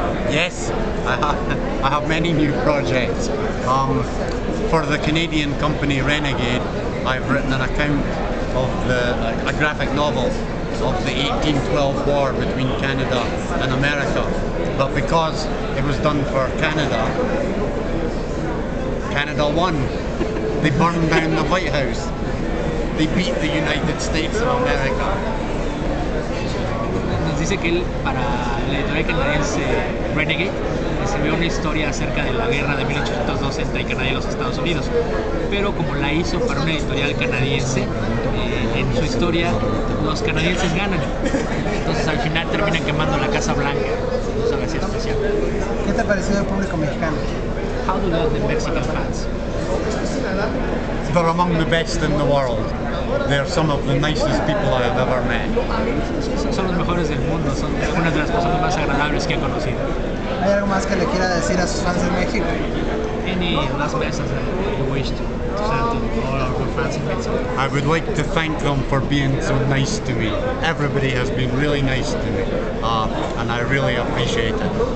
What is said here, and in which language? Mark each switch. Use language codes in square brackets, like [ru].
[en] Yes, I have many new projects. For the Canadian company Renegade, I've written an account of a graphic novel of the 1812 war between Canada and America. But because it was done for Canada, Canada won. They burned down the White House. They beat the United States of America. [es] Nos dice que él, para la editorial canadiense Renegade, escribió una historia acerca de la guerra de 1812 entre Canadá y los Estados Unidos, pero como la hizo para una editorial canadiense, en su historia los canadienses ganan, entonces al final terminan quemando la Casa Blanca. Eso lo hacía especial. ¿Qué te ha parecido el público mexicano? [en] How do you love the Mexican fans? They're among the best in the world. They're some of the nicest people I have ever met. [es] Son los mejores del mundo, son algunas de las personas más agradables que he conocido. ¿Hay algo más que le quiera decir a sus fans en México? [en] Any last message that you wish to send to all our fans in Mexico? I would like to thank them for being so nice to me. Everybody has been really nice to me, and I really appreciate it.